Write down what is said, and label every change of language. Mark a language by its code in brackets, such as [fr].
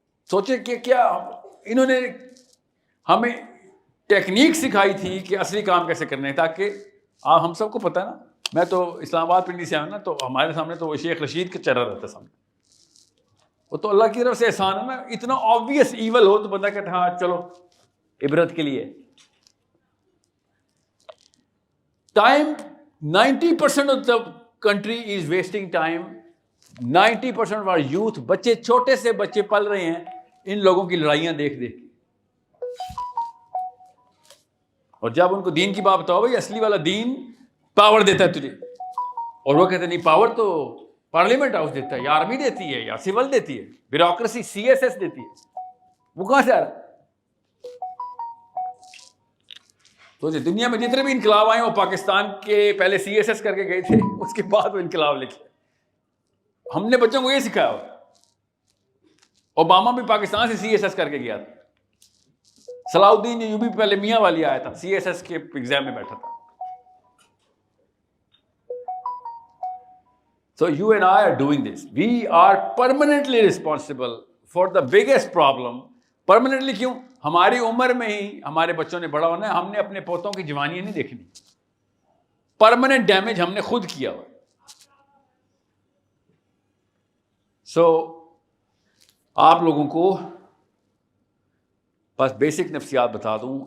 [ur] سوچے کہ کیا انہوں نے ہمیں ٹیکنیک سکھائی تھی کہ اصلی کام کیسے کرنے ہیں، تاکہ ہم سب کو پتہ ہے نا. میں تو اسلام آباد پنڈی سے آیا نا، تو ہمارے سامنے تو وہ شیخ رشید کا چہرہ رہتا سامنے. وہ تو اللہ کی طرف سے احسان ہے نا. اتنا آبویس ایول ہو تو بندہ کہتا ہے ہاں چلو عبرت کے لیے. [en] Time 90% of the country is wasting time. 90% of our youth, [ur] بچے چھوٹے سے بچے پل رہے ہیں ان لوگوں کی لڑائیاں دیکھ دیکھ کے. اور جب ان کو دین کی بات بتاؤ، بھائی اصلی والا دین پاور دیتا ہے تجھے، اور وہ کہتے ہیں نہیں، پاور تو پارلیمنٹ ہاؤس دیتا ہے، یا آرمی دیتی ہے، یا سول دیتی ہے، بیوروکریسی CSS دیتی ہے. وہ کہاں سے آ رہا؟ تو دنیا میں جتنے بھی انقلاب آئے وہ پاکستان کے پہلے CSS کر کے گئے تھے، اس کے بعد وہ انقلاب لکھے. ہم نے بچوں کو یہ سکھایا ہوا. اوباما بھی پاکستان سے CSS کر کے گیا تھا. صلاح الدین ایوبی پہلے میاں والی آیا تھا، CSS کے ایگزام میں بیٹھا تھا. [en] So you and I are doing this. We are permanently responsible for the biggest problem. [ur] Permanently کیوں؟ ہماری عمر میں ہی ہمارے بچوں نے بڑا ہونا ہے. ہم نے اپنے پوتوں کی جوانی نہیں دیکھنی. پرماننٹ ڈیمیج ہم نے خود کیا ہوا. سو آپ لوگوں کو بس بیسک نفسیات بتا دوں.